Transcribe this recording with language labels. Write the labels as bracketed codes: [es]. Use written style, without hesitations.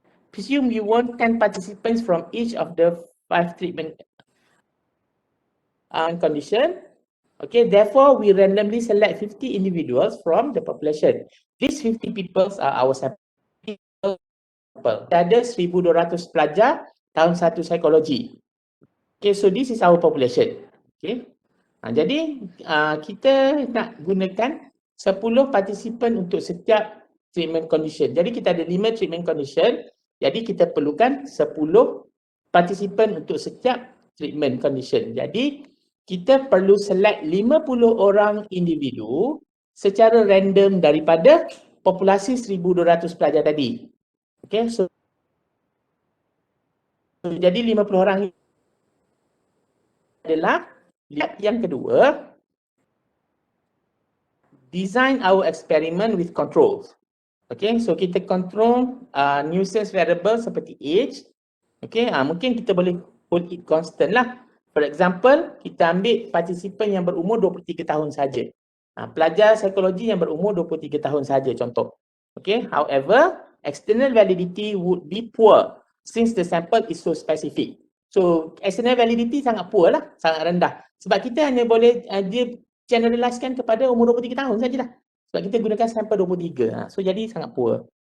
[en] Presume you want 10 participants from each of the 5 treatment condition. Okay, therefore we randomly select 50 individuals from the population. These 50 people are our sample. [ms] Ada 1,200 pelajar tahun 1 psikologi. [en] Okay, so this is our population. [ms] Okay, jadi kita nak gunakan 10 participant untuk setiap treatment condition. Jadi kita ada 5 treatment condition. Jadi kita perlukan 10 participant untuk setiap treatment condition. Jadi kita perlu select 50 orang individu secara random daripada populasi 1,200 pelajar tadi. Okay, so jadi 50 orang adalah yang kedua. [en] design our experiment with controls. [ms] Okay, so kita [en] control nuisance variable [ms] seperti age. Okay, mungkin kita boleh [en] hold it constant [ms] lah. [en] For example, [ms] kita ambil partisipan yang berumur 23 tahun saja. Pelajar psikologi yang berumur 23 tahun saja contoh. [en] Okay, however, external validity would be poor since the sample is so specific. [ms] So, external validity sangat poor lah, sangat rendah. Sebab kita hanya boleh dia generalizekan kepada umur 23 tahun sajalah. Sebab kita gunakan sampel 23. So, jadi sangat poor.